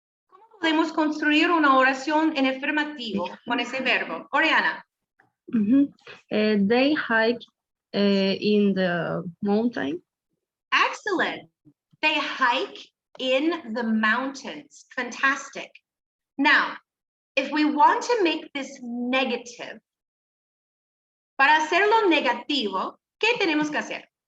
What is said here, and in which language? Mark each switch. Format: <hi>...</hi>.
<es>¿Cómo podemos construir una oración en afirmativo con ese verbo? Oriana.</es> <en>They hike in the mountain. Excellent. They hike in the mountains. Fantastic. Now, if we want to make this negative,</en> <es>para hacerlo negativo, ¿qué tenemos que hacer?</es>